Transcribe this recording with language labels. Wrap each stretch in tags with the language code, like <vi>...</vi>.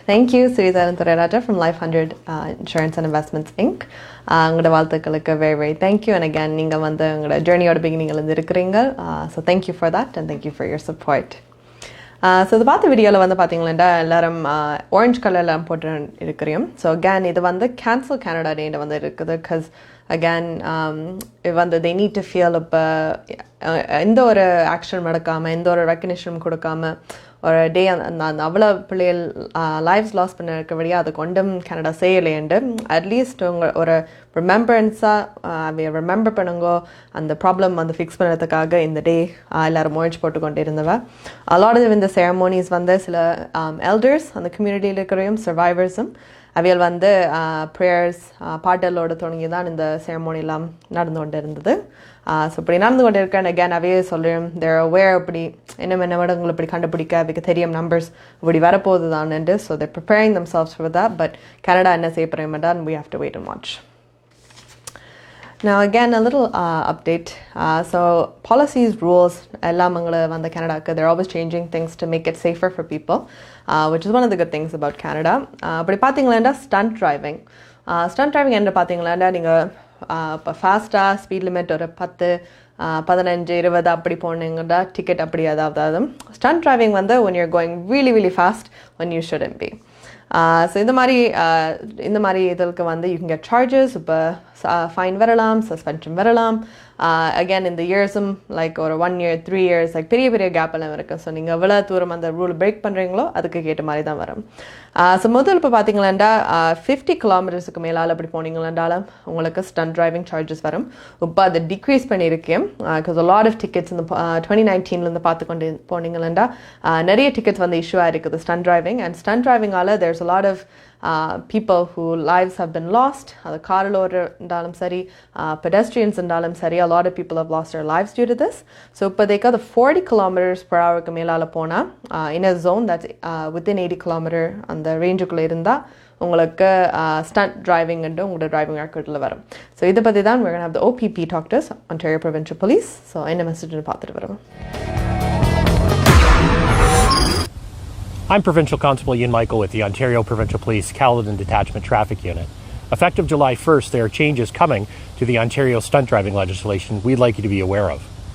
<en>Thank you, Sridhar and Thoraraja from Life 100 Insurance and Investments Inc.</en> <ta>உங்களோட வாழ்த்துக்களுக்கு very thank you, and again நீங்கள் வந்து உங்களோட ஜேர்னியோட பிகினிங்கில் இருந்து இருக்கிறீங்க.</ta> <en>So thank you for that and thank you for your support.</en> <ta>So இது பார்த்த வீடியோவில் வந்து பார்த்தீங்களா எல்லாரும் ஆரஞ்சு கலரில் போட்டு இருக்கிறோம். ஸோ அகேன் இது வந்து கேன்சல் கனடா டேன்னு வந்து இருக்குது. பிகாஸ் அகேன் வந்து</ta> <en>they need to feel</en> <ta>இப்போ எந்த ஒரு ஆக்ஷன் நடக்காமல் எந்த ஒரு ரெக்கக்னிஷனும் கொடுக்காம ஒரு டே அந்த அவ்வளோ பிள்ளைகள் லைஃப்ஸ் லாஸ் பண்ண இருக்கபடியாக அதை கொண்டும் கனடா செய்யலையண்டு அட்லீஸ்ட் உங்கள் ஒரு ரிமெம்பரன்ஸாக ரிமெம்பர் பண்ணுங்கோ அந்த ப்ராப்ளம் வந்து ஃபிக்ஸ் பண்ணுறதுக்காக இந்த டே எல்லோரும் முயற்சி போட்டுக்கொண்டு இருந்தவ. அலாட் இந்த செரமோனிஸ் வந்து சில எல்டர்ஸ் அந்த கம்யூனிட்டியில் இருக்கிறையும் சர்வைவர்ஸும் அவையில் வந்து ப்ரேயர்ஸ் பாட்டலோடு தொடங்கி தான் இந்த செரமோனிலாம் நடந்து கொண்டு இருந்தது. ஸோ இப்படி நடந்து கொண்டு இருக்கேன். அகேன் அவையே சொல்கிறேன் தேர் அவேர் இப்படி என்ன விடங்களை இப்படி கண்டுபிடிக்க அவைக்கு தெரியும் நம்பர்ஸ் இப்படி வரப்போகுது தான்ட்டு.</ta> <en>So they're preparing themselves for that.</en> <ta>But Canada என்ன செய்ய போகிறேன்</ta> <en>and we have to wait and watch. Now again a little update. So policies, rules, எல்லாம்</en> <ta>எங்களை வந்து கனடாக்கு</ta> <en>they're always changing things to make it safer for people, which is one of the good things about Canada.</en> <ta>அப்படி பார்த்தீங்களா stunt driving. Stunt driving என்ன பார்த்தீங்களா நீங்கள் இப்போ ஃபாஸ்ட்டாக ஸ்பீட் லிமிட் ஒரு 10, 15, 20 அப்படி போனீங்கன்னா டிக்கெட் அப்படி அதாவது ஸ்டண்ட் டிரைவிங் வந்து</ta> <en>when you're going really fast when you shouldn't be.</en> <ta>So இந்த மாதிரி இதற்கு வந்து</ta> <en>you can get charges.</en> <ta>இப்போ ஃபைன் வரலாம், சஸ்பென்ஷன் வரலாம். அகேன் இந்த இயர்ஸும் லைக் ஒரு 1 year 3 years லைக் பெரிய கேப் எல்லாம் இருக்குது. ஸோ நீங்கள் எவ்வளோ தூரம் அந்த ரூல் பிரேக் பண்ணுறீங்களோ அதுக்கு கேட்ட மாதிரி தான் வரும். ஸோ முதல் இப்போ பார்த்தீங்களாண்டா 50 kilometers மேலால் அப்படி போனீங்களாண்டாலும் உங்களுக்கு ஸ்டண்ட் டிரைவிங் சார்ஜஸ் வரும். இப்போ அதை டிக்ரீஸ் பண்ணியிருக்கேன். Because</ta> <en>a lot of tickets</en> <ta>இந்த 2019 பார்த்து கொண்டு போனீங்களாண்டா நிறைய டிக்கெட்ஸ் வந்து இஷ்யூ ஆகிருக்குது stunt driving.</ta> <en>And stunt டிரைவிங்கால் there's a lot of people whose lives have been lost.</en> <ta>அது காரில் இருந்தாலும் சரி,</ta> <en>pedestrians இருந்தாலும் சரி, a lot of people have lost their lives due to this.</en> <ta>So இப்போதைக்கு அது 40 kilometers per hour மேலால் போனால்</ta> <en>in a zone that's within</en> <ta>80 kilometer அந்த ரேஞ்சுக்குள்ளே இருந்தால் உங்களுக்கு ஸ்டண்ட் டிரைவிங்ன்ட்டு உங்களோட டிரைவிங் ரெக்கார்டில் வரும். ஸோ இதை பற்றி தான்</ta> <en>we're going to have the OPP talk to us, Ontario Provincial Police.</en> <ta>So என்ன மெசேஜ்னு பார்த்துட்டு வரோம்.</ta> <en>I'm Provincial Constable Ian Michael with the Ontario Provincial Police Caledon Detachment Traffic Unit. Effective July 1st, there are changes coming to the Ontario stunt driving legislation we'd like you to be aware of.</en>